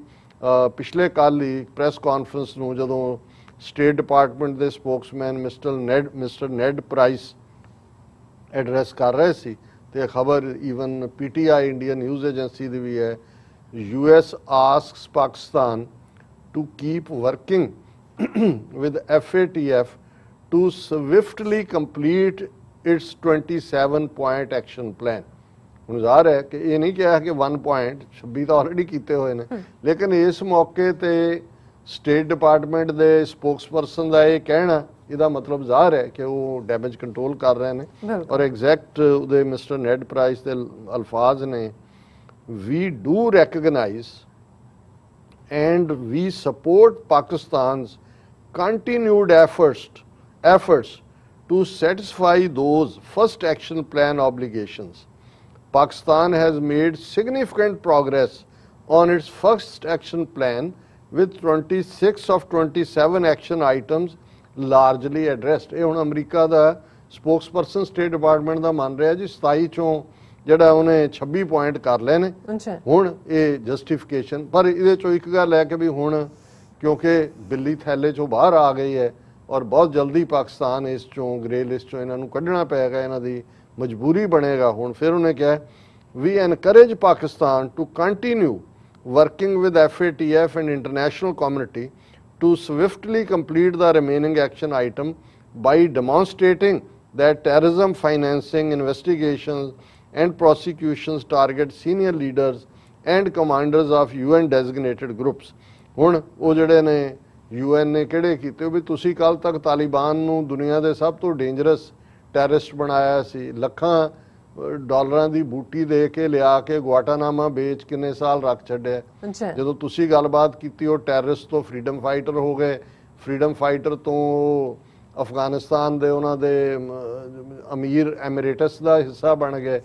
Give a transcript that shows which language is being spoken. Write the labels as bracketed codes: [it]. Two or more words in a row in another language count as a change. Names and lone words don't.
[pa] ਪਿਛਲੇ ਕੱਲ੍ਹ ਹੀ [en] press conference [pa] ਨੂੰ ਜਦੋਂ [en] state department ਦੇ spokesman Mister Ned Price address [pa] ਕਰ ਰਹੇ ਸੀ ਤੇ ਖਬਰ [en] even PTI Indian news agency [pa] ਦੀ ਵੀ ਹੈ, [en] US asks Pakistan to keep working with FATF to swiftly complete its 27-point action plan। [pa] ਹੁਣ ਜ਼ਾਹਰ ਹੈ ਕਿ ਇਹ ਨਹੀਂ ਕਿਹਾ ਕਿ 1 ਪੁਆਇੰਟ 26 ਤਾਂ ਆਲਰੇਡੀ ਕੀਤੇ ਹੋਏ ਨੇ, ਲੇਕਿਨ ਇਸ ਮੌਕੇ ਤੇ [en] state department [pa] ਦੇ ਸਪੋਕਸਪਰਸਨ ਦਾ ਇਹ ਕਹਿਣਾ, ਇਹਦਾ ਮਤਲਬ ਜ਼ਾਹਰ ਹੈ ਕਿ ਉਹ [en] damage control [pa] ਕਰ ਰਹੇ ਨੇ। ਔਰ ਐਗਜ਼ੈਕਟ ਉਹਦੇ ਮਿਸਟਰ ਨੈਡ ਪ੍ਰਾਈਸ ਦੇ ਅਲਫਾਜ਼ ਨੇ, [en] we do recognize and we support Pakistan's continued efforts to satisfy those first action plan obligations. Pakistan has made significant progress on its first action plan with 26 of 27 action items largely addressed। [pa] ਇਹ ਹੁਣ ਅਮਰੀਕਾ ਦਾ ਸਪੋਕਸਪਰਸਨ [en] state department [pa] ਦਾ ਮੰਨ ਰਿਹਾ ਜੀ 27 ਚੋਂ ਜਿਹੜਾ ਉਹਨੇ 26 ਪੁਆਇੰਟ ਕਰ ਲਏ ਨੇ। ਹੁਣ ਇਹ ਜਸਟੀਫਿਕੇਸ਼ਨ, ਪਰ ਇਹਦੇ ਚੋਂ ਇੱਕ ਗੱਲ ਹੈ ਕਿ ਵੀ ਹੁਣ ਕਿਉਂਕਿ ਬਿੱਲੀ ਥੈਲੇ ਚੋਂ ਬਾਹਰ ਆ ਗਈ ਹੈ ਔਰ ਬਹੁਤ ਜਲਦੀ ਪਾਕਿਸਤਾਨ ਇਸ ਚੋਂ [en] grey list [pa] ਚੋਂ ਇਹਨਾਂ ਨੂੰ ਕੱਢਣਾ ਪਏਗਾ, ਇਹਨਾਂ ਦੀ ਮਜਬੂਰੀ ਬਣੇਗਾ। ਹੁਣ ਫਿਰ ਉਹਨੇ ਕਿਹਾ, [en] we encourage Pakistan to continue working with FATF and international community to swiftly complete the remaining action item by demonstrating that terrorism financing investigations and prosecutions target senior leaders and commanders of UN designated groups। [pa] ਹੁਣ ਉਹ ਜਿਹੜੇ ਨੇ UN ਨੇ ਕਿਹੜੇ ਕੀਤੇ ਵੀ ਤੁਸੀਂ ਕੱਲ ਤੱਕ ਤਾਲਿਬਾਨ ਨੂੰ ਦੁਨੀਆ ਦੇ ਸਭ ਤੋਂ [en] dangerous terrorist [pa] ਬਣਾਇਆ ਸੀ, ਲੱਖਾਂ ਡਾਲਰਾਂ ਦੀ ਬੂਟੀ ਦੇ ਕੇ ਲਿਆ ਕੇ ਗੁਆਟਾਨਾਮਾ ਵੇਚ ਕਿੰਨੇ ਸਾਲ ਰੱਖ ਛੱਡਿਆ। ਜਦੋਂ ਤੁਸੀਂ ਗੱਲਬਾਤ ਕੀਤੀ ਉਹ ਟੈਰਰਿਸਟ ਤੋਂ [en] freedom fighter [pa] ਹੋ ਗਏ, [en] freedom fighter [pa] ਤੋਂ ਅਫਗਾਨਿਸਤਾਨ ਦੇ ਉਹਨਾਂ ਦੇ ਅਮੀਰ ਐਮੀਰੇਟਸ ਦਾ ਹਿੱਸਾ ਬਣ ਗਏ।